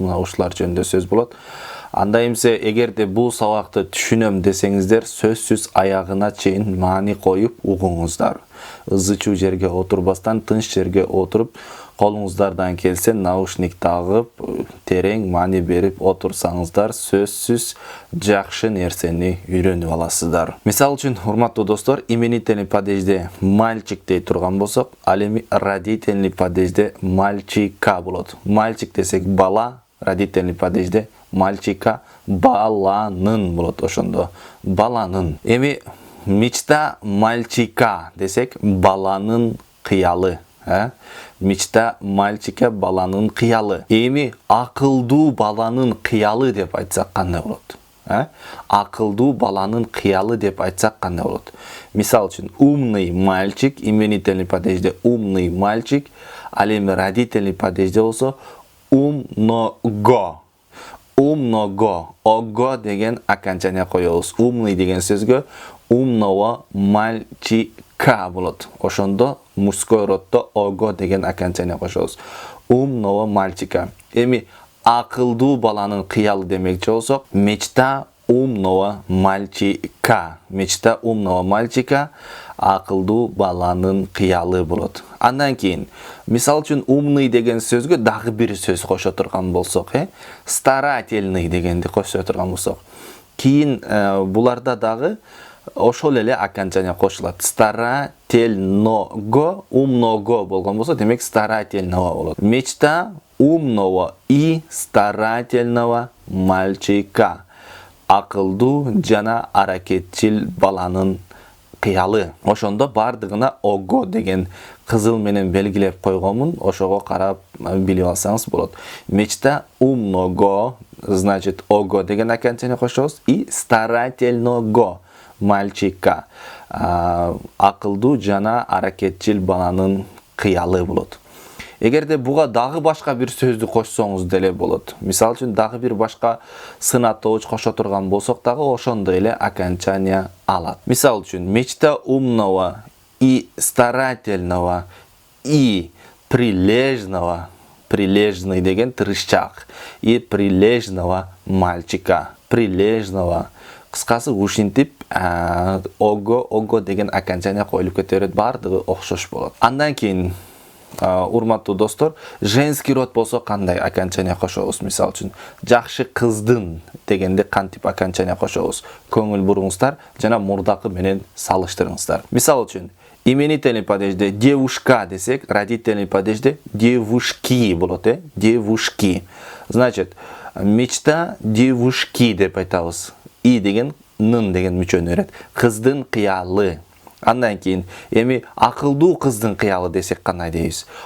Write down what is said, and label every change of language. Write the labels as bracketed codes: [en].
[ky] Мына ушулар жөнүндө сөз болот. Анда эмсе, эгерде бул сабакты түшүнөм десеңиздер, сөзсүз аягына чейин маани коюп угуңуздар. Ызы чуу жерге отурбастан, тынч жерге отуруп, колуңуздардан келсе наушник тагып, терең маани берип отурсаңыздар, сөзсүз жакшы нерсени үйрөнүп аласыздар. Мисал үчүн, урматтуу достор, именительный падежде мальчик дей турган болсок, ал эми родительный падежде мальчика болот. Мальчик десек бала, родительный падежде мальчика баланын болот, ошондо баланын. Эми [ru] мечта мальчика [ky] десек баланын кыялы. [ru] Мечта мальчика [ky] баланын кыялы. Эми акылдуу баланын кыялы деп айтсак кандай болот? Акылдуу баланын кыялы деп айтсак кандай болот? Мисал үчүн, [ru] умный мальчик, [ky] именительный падежде умный мальчик, ал эми родительный падежде болсо умного. Умного, ого деген окончание коебуз. Умный деген сөзгө [ru] умного мальчика [ky] болот. Ошондо мужской роддо ого деген окончание кошобуз. [ru] Умного мальчика. [ky] Эми акылдуу баланын кыялы демекчи болсок, [ru] мечта умного мальчика. Мечта умного мальчика [ky] акылдуу баланын кыялы болот. Андан кийин, мисал үчүн, умный деген сөзгө дагы бир сөз кошо турган болсок, старательный дегенди кошо турган болсок, кийин буларда дагы ошол эле окончание кошулат. Старательного, умного болгон болсо, демек старательного болот. [ru] Мечта умного и старательного мальчика. [ky] Акылдуу жана аракетчил баланын кыялы. Ошондо бардыгына ого деген кызыл менен белгилеп койгонмун. Ошого карап билип алсаңыз болот. [ru] Мечта умного, значит, [ky] ого деген окончание кошобуз, [ru] и старательного мальчика. [ky] Акылдуу жана аракетчил баланын кыялы болот. Эгерде буга дагы башка бир сөздү кошсоңуз деле болот. Мисал үчүн, дагы бир башка сын атооч кошо турган болсок дагы ошондой эле окончание алат. [ru] Мисал үчүн, мечта умного и старательного и прилежного, [ky] прилежный деген тырышчаак, [ru] и прилежного мальчика. Прилежного. [ky] Кыскасы ушинтип ого деген окончание коюлуп кете берет, баардыгы окшош болот. Андан кийин, урматтуу достор, женский род болсо кандай окончание кошобуз? Мисал үчүн, жакшы кыздын дегенде кантип окончание кошобуз? Көңүл буруңуздар жана мурдакы менен салыштырыңыздар. Мисал үчүн, именительный падежде девушка десек, родительный падежде девушки болот, девушки. [ru] Значит, мечта девушки [ky] деп айтабыз. И деген нын деген мүчөнү берет. Кыздын кыялы. Андан кийин, эми акылдуу кыздын кыялы десек кандай дейбиз?